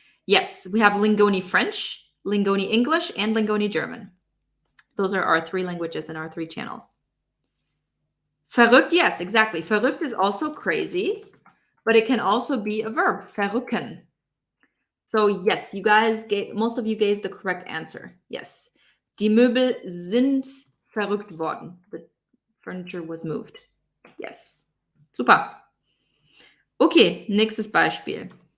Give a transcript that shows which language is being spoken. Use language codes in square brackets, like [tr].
[en] Yes, we have Lingoni French, Lingoni English, and Lingoni German. Those are our 3 languages in our 3 channels. Verrückt, yes, exactly. Verrückt is also crazy, but it can also be a verb, verrücken. So yes, most of you gave the correct answer. Yes. [de] Die Möbel sind verrückt worden. [en] The furniture was moved. Yes. Super. [de] Okay, nächstes Beispiel.